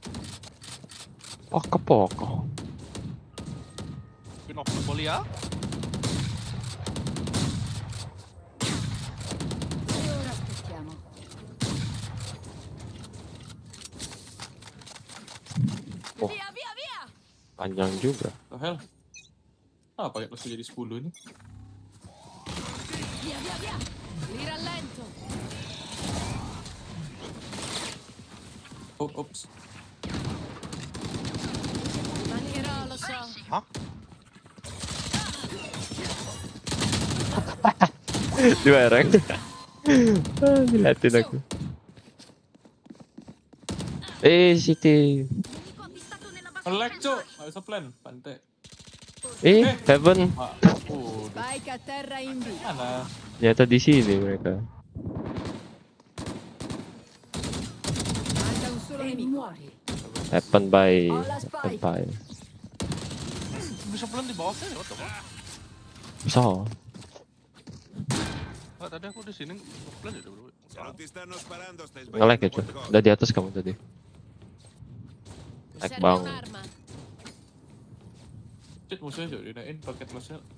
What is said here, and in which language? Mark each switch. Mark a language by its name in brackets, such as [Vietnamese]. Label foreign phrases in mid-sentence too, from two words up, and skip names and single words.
[Italian] Poco. [English] Spin off volley ya. [Italian] E ora aspettiamo. Oh, Via, via, via! [Indonesian] panjang juga. [English] The hell? [Indonesian] Apa ya langsung jadi 10 ini? [Italian] Via, via, via! Li rallento! Oops. Mancherò, lo so. Hah? [Indonesian] Dibareng. Diliatin aku. City. Nge-lag, Cuk. Nggak bisa plan. Pantai. Heaven. [Italian] Spike a terra in B. [Indonesian] Mana? Ternyata di sini mereka. [Italian] Manca un solo nemico. [Indonesian] Heaven by. Bisa pelan di bawah saya, [English] what the fuck? [Indonesian] Bisa. Tadi aku di sini pelan ya bro. Nge-lag ya cuy. Udah di atas kamu tadi. Lag bang. Cit musuhnya juga dinain paket musuhnya.